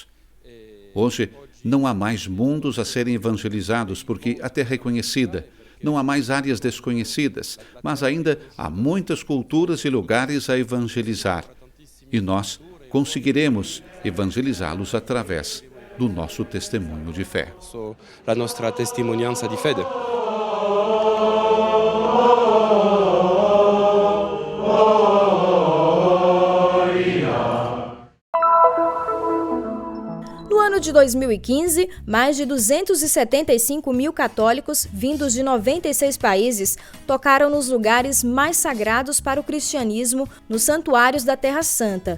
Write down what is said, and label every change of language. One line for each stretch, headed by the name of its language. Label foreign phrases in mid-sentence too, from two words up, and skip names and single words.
Portuguese: Hoje, não há mais mundos a serem evangelizados porque a terra é conhecida. Não há mais áreas desconhecidas, mas ainda há muitas culturas e lugares a evangelizar. E nós conseguiremos evangelizá-los através do nosso testemunho de fé.
Italian: La nostra testimonianza di fede.
Portuguese: No ano de 2015, mais de 275 mil católicos, vindos de 96 países, tocaram nos lugares mais sagrados para o cristianismo nos santuários da Terra Santa.